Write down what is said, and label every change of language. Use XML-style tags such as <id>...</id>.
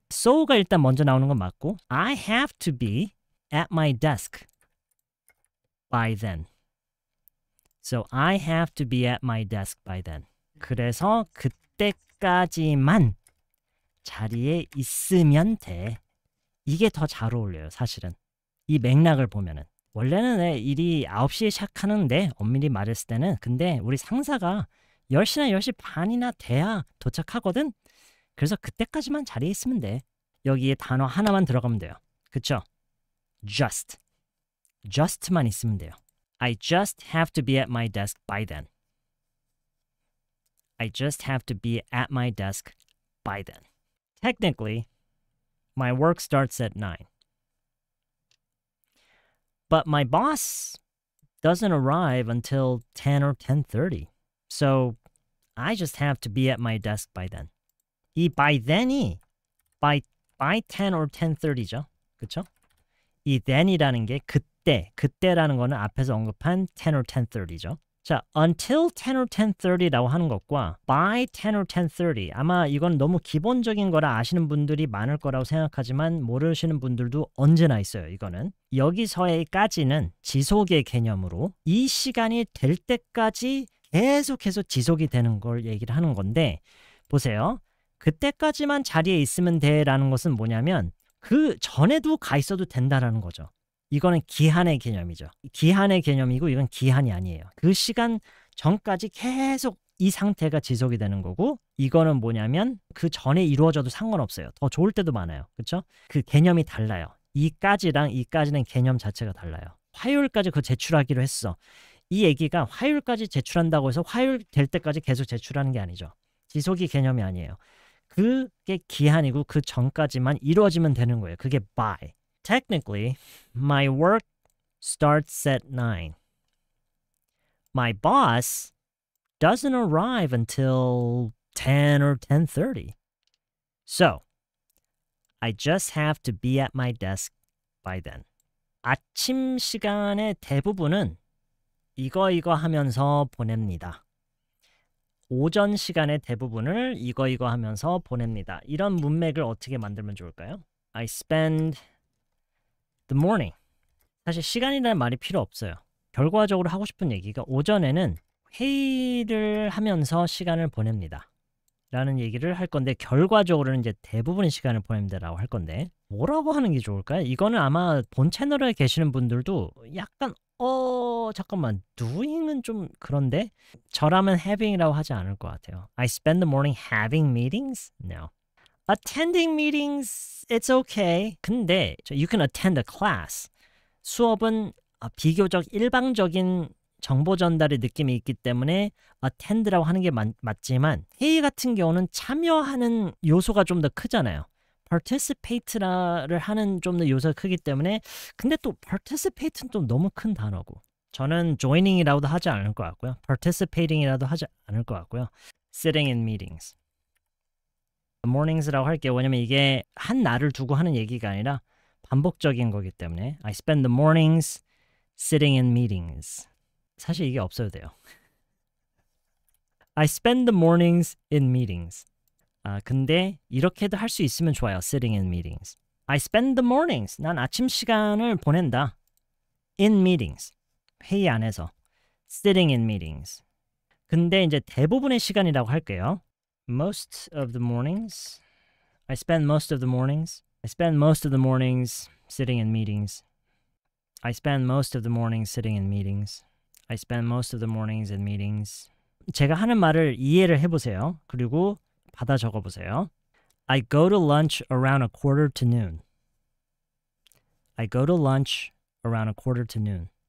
<ko>so가 일단 먼저 나오는 건 맞고</ko> <en>I have to be at my desk by then. So I have to be at my desk by then.</en> <ko>그래서 그때까지만 자리에 있으면 돼. 이게 더 잘 어울려요, 사실은. 이 맥락을 보면은. 원래는 일이 9시에 시작하는데 엄밀히 말했을 때는 근데 우리 상사가 10시나 10시 반이나 돼야 도착하거든? 그래서 그때까지만 자리에 있으면 돼. 여기에 단어 하나만 들어가면 돼요. 그쵸? just만 있으면 돼요.</ko> <en>I just have to be at my desk by then. I just have to be at my desk by then. Technically, my work starts at 9. But my boss doesn't arrive until 10 or 10:30. So I just have to be at my desk by then.</en> <ko>이 by then이 by 10 or 10:30죠. 그쵸? 이 then이라는 게 그때라는 거는 앞에서 언급한 10 or 10:30죠. 자, until 10 or 10:30라고 하는 것과 by 10 or 10:30 아마 이건 너무 기본적인 거라 아시는 분들이 많을 거라고 생각하지만 모르시는 분들도 언제나 있어요. 이거는 여기서의까지는 지속의 개념으로 이 시간이 될 때까지 계속해서 지속이 되는 걸 얘기를 하는 건데 보세요. 그때까지만 자리에 있으면 돼라는 것은 뭐냐면 그 전에도 가 있어도 된다라는 거죠. 이거는 기한의 개념이죠. 기한의 개념이고 이건 기한이 아니에요. 그 시간 전까지 계속 이 상태가 지속이 되는 거고 이거는 뭐냐면 그 전에 이루어져도 상관없어요. 더 좋을 때도 많아요. 그렇죠? 그 개념이 달라요. 이까지랑 이까지는 개념 자체가 달라요. 화요일까지 그거 제출하기로 했어. 이 얘기가 화요일까지 제출한다고 해서 화요일 될 때까지 계속 제출하는 게 아니죠. 지속이 개념이 아니에요. 그게 기한이고 그 전까지만 이루어지면 되는 거예요. 그게 by.</ko> <en>Technically, my work starts at 9. My boss doesn't arrive until 10 or 10:30. So, I just have to be at my desk by then.</en> <ko>아침 시간의 대부분은 이거 하면서 보냅니다. 오전 시간의 대부분을 이거 하면서 보냅니다. 이런 문맥을 어떻게 만들면 좋을까요?</ko> <en>I spend the morning.</en> <ko>사실 시간이라는 말이 필요 없어요. 결과적으로 하고 싶은 얘기가 오전에는 회의를 하면서 시간을 보냅니다. 라는 얘기를 할 건데 결과적으로는 이제 대부분의 시간을 보냅니다라고 할 건데 뭐라고 하는 게 좋을까요? 이거는 아마 본 채널에 계시는 분들도 약간 잠깐만 doing은 좀 그런데 저라면 having이라고 하지 않을 것 같아요.</ko> <en>I spend the morning having meetings? No. Attending meetings, it's okay. 근데 you can attend a class.</en> <ko>수업은 비교적 일방적인 정보 전달의 느낌이 있기 때문에 attend라고 하는 게 맞지만 회의 같은 경우는 참여하는 요소가 좀 더 크잖아요. participate를 하는 좀 더 요소가 크기 때문에 근데 또 participate는 또 너무 큰 단어고 저는 joining이라고도 하지 않을 것 같고요. participating이라도 하지 않을 것 같고요.</ko> <en>sitting in meetings.</en> <ko>mornings라고 할게요. 왜냐면 이게 한 날을 두고 하는 얘기가 아니라 반복적인 거기 때문에</ko> <en>I spend the mornings sitting in meetings.</en> <ko>사실 이게 없어도 돼요.</ko> <en>I spend the mornings in meetings.</en> <ko>근데 이렇게도 할 수 있으면 좋아요.</ko> <en>Sitting in meetings. I spend the mornings.</en> <ko>난 아침 시간을 보낸다.</ko> <en>In meetings.</en> <ko>회의 안에서.</ko> <en>Sitting in meetings.</en> <ko>근데 이제 대부분의 시간이라고 할게요.</ko> <en>Most of the mornings. I spend most of the mornings. I spend most of the mornings sitting in meetings. I spend most of the mornings sitting in meetings. I spend most of the mornings in meetings.</en> <ko>제가 하는 말을 이해를 해보세요. 그리고 받아 적어보세요.</ko> <en>I go to lunch around a quarter to noon. I go to lunch around a quarter to noon.</en>